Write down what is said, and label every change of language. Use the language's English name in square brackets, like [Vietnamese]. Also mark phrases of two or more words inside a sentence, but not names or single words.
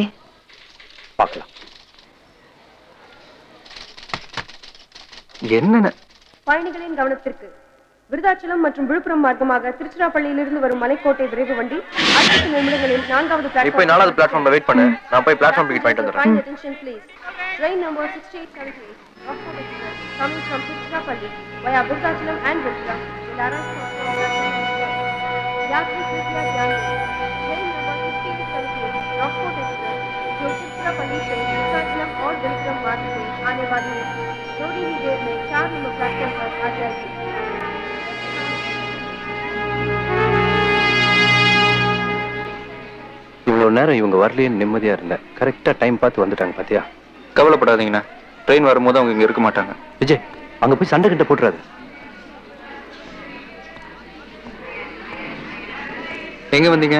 [Tamil] பார்க்கலாம். என்னென்ன பயணிகளின் கவனத்திற்கு, விருதாச்சலம் மற்றும் விழுப்புரம் மார்க்கமாக திருச்சிராப்பள்ளியிலிருந்து வரும் மலைக்கோட்டை விரைவு வண்டி அடுத்த நிமிடங்களில் 4வது பிளாட்ஃபார்ம். இப்போ 4வது பிளாட்ஃபார்ம்ல வெயிட் பண்ணு. நான் போய் பிளாட்ஃபார்ம் டிக்கெட் வாங்கிட்டு வந்துறேன். [English] Attention please. Train number 6878 Rockford Express coming from Tiruchirappalli via Virudachalam and Virupuram will arrive [Hindi] यात्री कृपया ध्यान दें. [English] Train number [Hindi] 6878 Rockford Express जो तिरुचिरापल्ली से विरुदाचलम और विरुपुरम मार्ग से आने वाली है, थोड़ी ही देर में 4 नंबर प्लेटफॉर्म पर आ जाएगी. [Tamil] இவ்வளவு நேரம் இவங்க வரலையேன்னு நிம்மதியா இருந்தேன். கரெக்டா டைம் பார்த்து வந்துட்டாங்க பாத்தியா? கவலைப்படாதீங்கண்ணா, ட்ரெயின் வரும்போது அவங்க இங்க இருக்க மாட்டாங்க. விஜய், அங்க போய் சண்டை கிட்ட போட்டுறாது. எங்க வந்தீங்க?